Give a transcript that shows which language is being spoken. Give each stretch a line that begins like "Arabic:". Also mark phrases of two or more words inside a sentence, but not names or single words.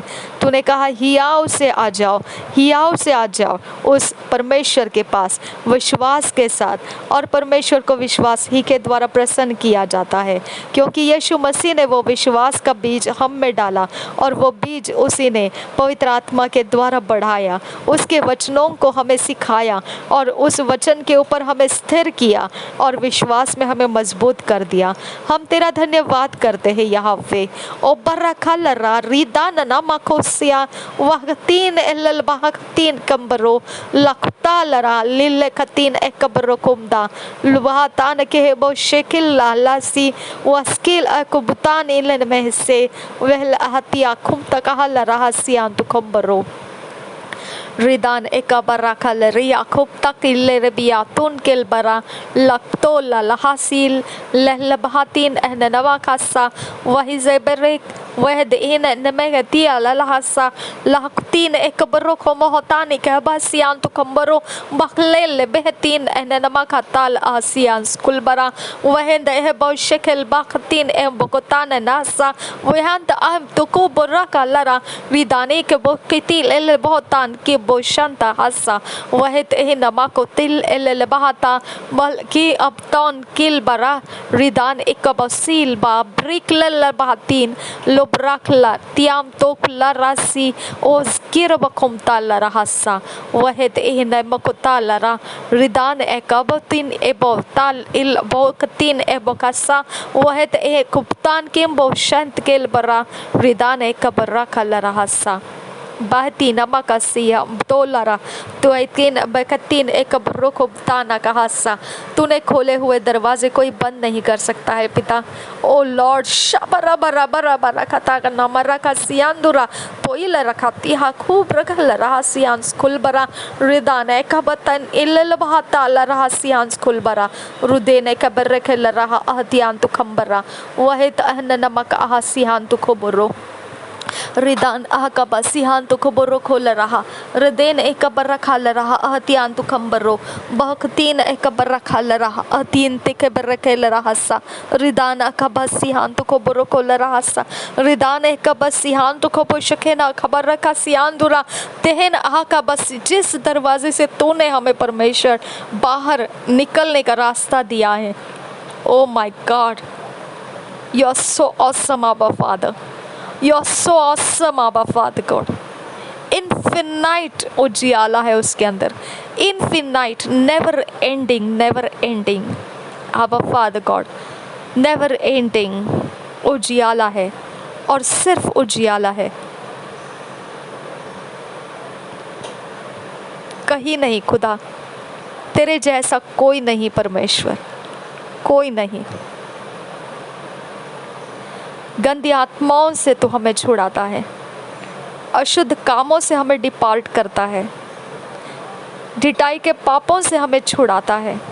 Hindi: तूने कहा हियाव से आ जाओ, हियाव से आ जाओ उस परमेश्वर के पास विश्वास के साथ, और परमेश्वर को विश्वास ही के द्वारा प्रसन्न किया जाता है, क्योंकि यीशु मसीह ने वो विश्वास का बीज हम में डाला और वो बीज उसी ने पवित्र आत्मा के द्वारा बढ़ाया, उसके वचनों को हमें सिखाया और उस वचन के ऊपर हमें स्थिर किया और विश्वास में हमें मजबूत कर दिया। हम तेरा धन्यवाद करते हैं यहोवे। ओ बरखा लरा रिदान ना मकोसिया वह तीन एल बह तीन कंबरो लखता लरा लिल खतीन एकबरो कुमदा लुहा तान के बो शेकिल लासी वस्किल अकुबतान इलन में से वह हतिया खुम तक लरा सियान तु कंबरो रिदान एका बरा खल रिया खूब तक इल्ले रबिया तुन किल बरा लखतो लहासिल लहलबहातीन एहन नवा खासा वही ज़ेबरिक वह देन नमेगतिया लहासा लहकतीन एक बरो को मोहतानी के बसियान तो कंबरो बखले बेहतीन एहन नमा खाताल आसियान स्कूल बरा वह दे बहुशकल बखतीन एम बकोतान नासा वह अहम तो को बरा का लरा विदाने के बहुकिती ले बहुतान के boshanta hasa wahet namako til elelbahata malki apton kil bara ridan ikabasil ba briklel bahatin lobrakla tiam tokla rasi os kirbakomta la rahasa wahet namako talara ridan ekabatin ebotal il bokatin ebokasa wahet kuptan kim boshant kel bara ridan ekabara kala rahasa bahti namakasiya tolara तो तीन बकतीन एक बर्रो को ताना का हादसा तूने खोले हुए दरवाजे कोई बंद नहीं कर सकता है पिता। ओ लॉर्ड शबरा बरा बरा बरा खता का नमरा का सियांदुरा पोइल रखाती हा खूब रखल रहा सियांस खुल बरा रिदाने का बतन इल्ल बहाता ला रहा सियांस खुल बरा रुदेने का बर रखल रहा अहतियान तु खंबरा वह तहन नमक आहा सियान तु खोबरो रिदान आह का बसिहान तो खबरो खोल रहा रदेन एक बर्रा खाल रहा अहतियान तो खंबरो बहकतीन एक बर्रा खाल रहा अहतीन ते के बर्रा खेल रहा सा रिदान का बसिहान तो खबरो खोल रहा सा रिदान एक बसिहान तो खबो शके ना खबर रखा सियान दुरा तेहन आह का बस जिस दरवाजे से तूने हमें परमेश्वर बाहर निकलने का रास्ता दिया है।
English: Oh my God, you are so awesome Abba Father, You are so awesome, Abba Father God.
Hindi: Infinite उजियाला है उसके अंदर,
English: infinite, never ending, Abba Father God, never ending
Hindi: उजियाला है और सिर्फ उजियाला है, कहीं नहीं खुदा, तेरे जैसा कोई नहीं परमेश्वर, कोई नहीं। गंदी आत्माओं से तो हमें छुड़ाता है, अशुद्ध कामों से हमें डिपार्ट करता है, ढिठाई के पापों से हमें छुड़ाता है।